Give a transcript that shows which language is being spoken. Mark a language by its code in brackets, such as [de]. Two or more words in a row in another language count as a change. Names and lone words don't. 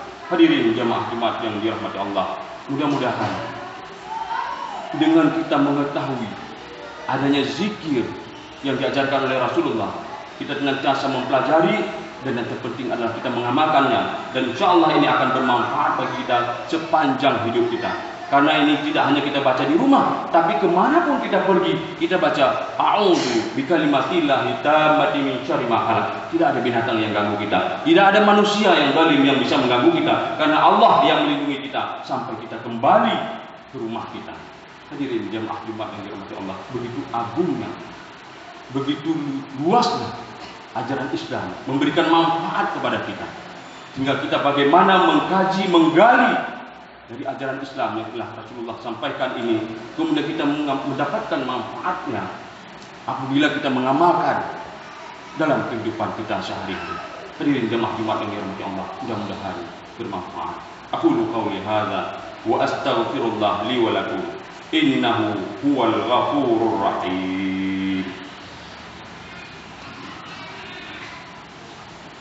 [id] Hadirin jamaah Jumat yang dirahmati Allah, mudah-mudahan dengan kita mengetahui adanya zikir yang diajarkan oleh Rasulullah, kita senantiasa mempelajari, dan yang terpenting adalah kita mengamalkannya, dan [ar] إن شاء الله [id] ini akan bermanfaat bagi kita sepanjang hidup kita. Karena ini tidak hanya kita baca di rumah, tapi kemanapun kita pergi, kita baca [ar] أعوذ بكلمات الله التامات من شر ما خلق. [id] Tidak ada binatang yang ganggu kita, tidak ada manusia yang zalim yang bisa mengganggu kita, karena Allah yang melindungi kita sampai kita kembali ke rumah kita. Hadirin jamaah Jumat yang dirahmati Allah, begitu agungnya, begitu luasnya ajaran Islam, memberikan manfaat kepada kita, tinggal kita bagaimana mengkaji, menggali dari ajaran Islam yang telah Rasulullah sampaikan ini, kemudian kita mendapatkan manfaatnya apabila kita mengamalkan dalam kehidupan kita sehari-hari. Hadirin jemaah Jumat yang dirahmati Allah, mudah-mudahan bermanfaat. [ar] أقول قولي هذا وأستغفر الله لي ولكم إنه هو الغفور الرحيم.